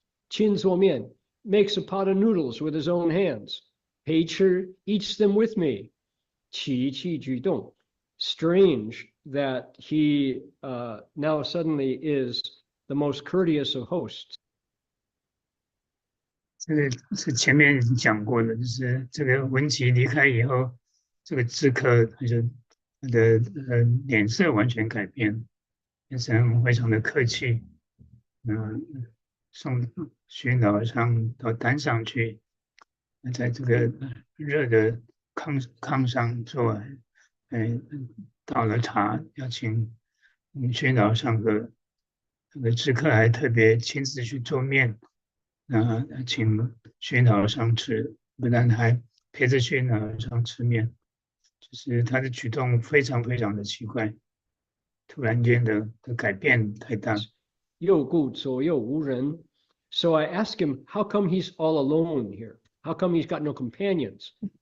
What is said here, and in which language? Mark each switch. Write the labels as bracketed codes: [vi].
[zh] Qin zuo mian, [en] makes a pot of noodles with his own hands. Pei Chi eats them with me. [zh] Qi qi ju dong. [en] Strange that he now suddenly is the most courteous of hosts. [zh] 这个是前面讲过的，就是这个文吉离开以后，这个知客他的脸色完全改变，变成非常的客气，送虚老和尚到丹上去，在这个热的炕上坐，倒了茶，要请虚老和尚喝。这个知客还特别亲自去做面，请虚老和尚吃，不但还陪着虚老和尚吃面，就是他的举动非常非常的奇怪，突然间的改变太大。右顾左右无人。 [en] So I asked him, how come he's all alone here? How come he's got no companions?